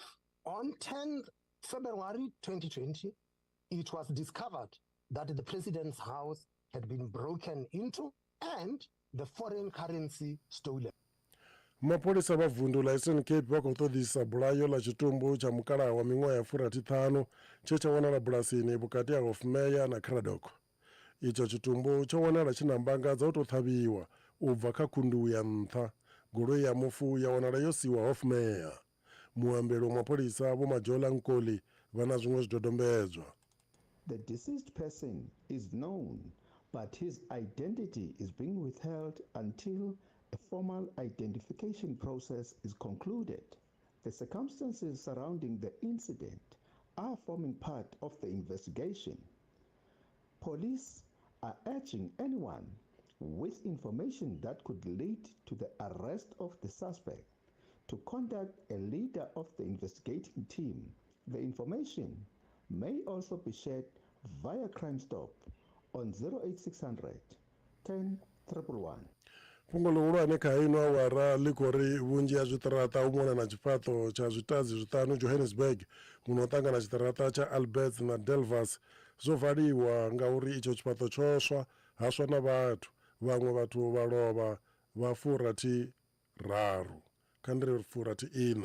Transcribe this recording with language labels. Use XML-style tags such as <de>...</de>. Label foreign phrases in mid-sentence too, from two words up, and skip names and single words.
<en>On 10th February 2020, it was discovered that the president's house had been broken into and the foreign currency stolen.</en> <ve>Mapholisa vha vundu la Eastern Cape vha khou ṱoḓisa bulayo ḽa tshitumbu tsha mukalaha wa miṅwaha ya 45 tshe tsha wanala bulasini vhukati ha Hofmeyer na Craddock. Itsho tshitumbu tsho wanala tshi na mbanga dza u tou ṱhavhiwa u bva kha khundu ya nṱha. Goloi ya mufu ya wanala yo siwa Hofmeyer. Muambeli wa mapholisa Vho Majola Nkoli vha na zwiṅwe zwidodombedzwa.</ve> <en>The deceased person is known, but his identity is being withheld until a formal identification process is concluded. The circumstances surrounding the incident are forming part of the investigation. Police are urging anyone with information that could lead to the arrest of the suspect to contact a leader of the investigating team. The information may also be shared via Crime Stop on 08600 10 111.</en> <ve>Fhungo ḽihulwane kha ino awara ḽi khou ri vhunzhi ha zwiṱaraṱa u mona na tshifhaṱo tsha zwitadzi zwiṱanu Johannesburg muno ṱangana tshiṱaraṱa tsha Albert na Delvas zwo valiwa ngauri itsho tshifhaṱo tsho swa haswa na vhathu vhaṅwe vhathu vha lovha vha 43 kha ndi 44.</ve>